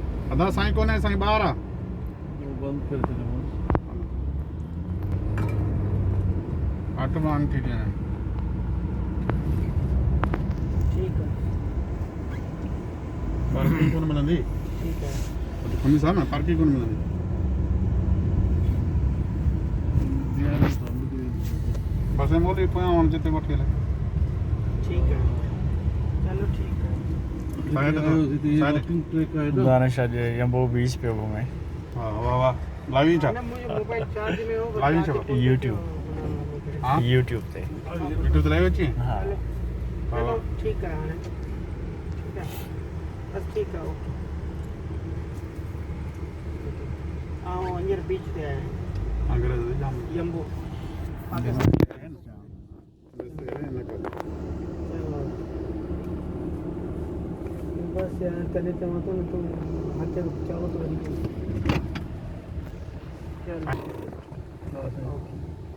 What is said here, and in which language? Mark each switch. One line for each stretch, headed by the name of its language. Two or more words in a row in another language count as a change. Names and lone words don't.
Sindhi: अदा साईं कोने साईं ॿाहिरि आहे बंद करे छॾियोमांसि ऑटो मां थी ॾियां
Urdu: ٹھیک ہے
Sindhi: पार्किंग कोन मिलंदी
Urdu: ٹھیک ہے
Sindhi: खमीस आहे न पार्किंग कोन मिलंदी बस में मोटी पोयां वञ जिते वठी हले
Urdu: ٹھیک ہے چلو ٹھیک ہے دانش آج یمبو بیچ پہ ہوں میں
Sindhi: वाह वाह वाह लाइव छा ना मुझे मोबाइल चार्ज में हो लाइव छा YouTube हां YouTube ते यूट्यूब ते लाइव अची हाँ
Urdu: چلو ٹھیک ہے ہاڻي ٹھیک ہے بس ٹھیک ہے اوکے آؤ انجر بیچ
Sindhi: ते आए अंग्रेज दे जाम यम्बो बस यार तने चवतो न तुम हाथे चाहो तो चलो